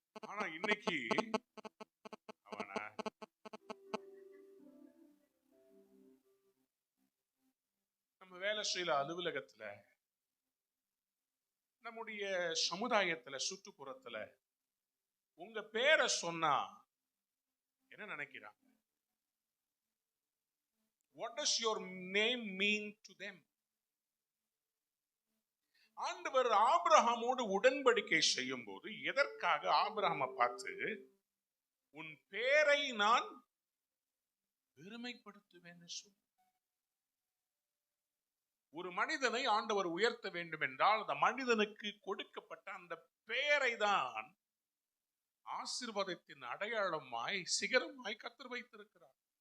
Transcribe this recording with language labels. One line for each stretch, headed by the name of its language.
Tamil: ஆனா இன்னைக்கு அவனா நம்ம வேலை செய்யல அலுவலகத்துல, நம்முடைய சமுதாயத்துல, சுற்றுப்புறத்துல உங்க பேரை சொன்னா என்ன நினைக்கிறாங்க?
English: What does your name mean to them?
Tamil: ஆண்டவர் ஆபிரகாமோடு உடன்படிக்கை செய்யும் போது எதற்காக ஆபிரகாமை பார்த்து உன் பேரை நான் பெருமைப்படுத்துவேன்? ஒரு மனிதனை ஆண்டவர் உயர்த்த வேண்டும் என்றால் அந்த மனிதனுக்கு கொடுக்கப்பட்ட அந்த பெயரை தான் ஆசீர்வாதத்தின் அடையாளமாய் சிகரமாய் கர்த்தர் வைத்திருக்கிறார்.